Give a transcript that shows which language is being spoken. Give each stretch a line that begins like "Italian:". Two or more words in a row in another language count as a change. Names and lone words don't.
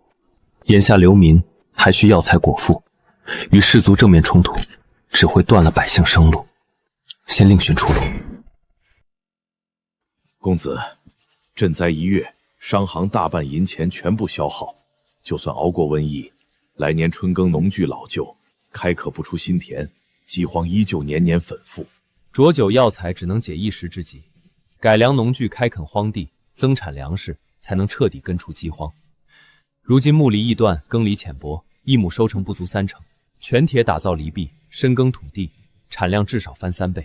Chinese: 眼下流民还需药材果腹，与士卒正面冲突，只会断了百姓生路。先另寻出路。公子，赈灾1月，商行大半银钱全部消耗，就算熬過瘟疫，來年春耕農具老舊，開墾不出新田，饑荒依舊年年反覆。濁酒藥材只能解一時之急，改良農具，開墾荒地，增產糧食，才能徹底根除饑荒。如今木籬易斷，耕犁淺薄，一畝收成不足30%，全鐵打造犁壁，深耕土地，產量至少翻3倍。